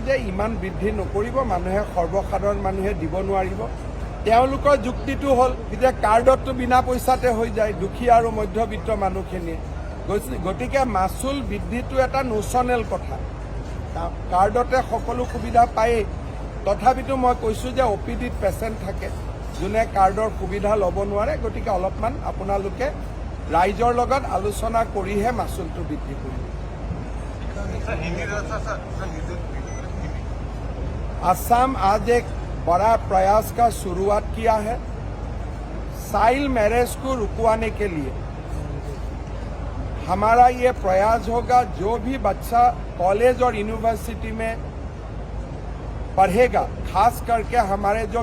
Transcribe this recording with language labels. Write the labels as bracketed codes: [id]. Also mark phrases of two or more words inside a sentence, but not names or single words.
[as] যে ইমান বৃদ্ধি নকৰিব মানুহে সৰ্বসাধাৰণ মানুহে দিব নোৱাৰিব তেওঁলোকৰ যুক্তিটো হ'ল যে কাৰ্ডতটো বিনা পইচাতে হৈ যায় দুখীয়া আৰু মধ্যবিত্ত মানুহখিনিয়ে গতিকে মাচুল বৃদ্ধিটো এটা নোচনেল কথা কাৰ্ডতে সকলো সুবিধা পায়েই তথাপিতো মই কৈছোঁ যে OPDত পেচেণ্ট থাকে যোনে কাৰ্ডৰ সুবিধা ল'ব নোৱাৰে গতিকে অলপমান আপোনালোকে ৰাইজৰ লগত আলোচনা কৰিহে মাচুলটো বৃদ্ধি কৰিব [hi] असम आज एक बड़ा प्रयास का शुरुआत किया है [en] child marriage [hi] को रुकवाने के लिए हमारा ये प्रयास होगा जो भी बच्चा कॉलेज और यूनिवर्सिटी में पढ़ेगा खास करके हमारे जो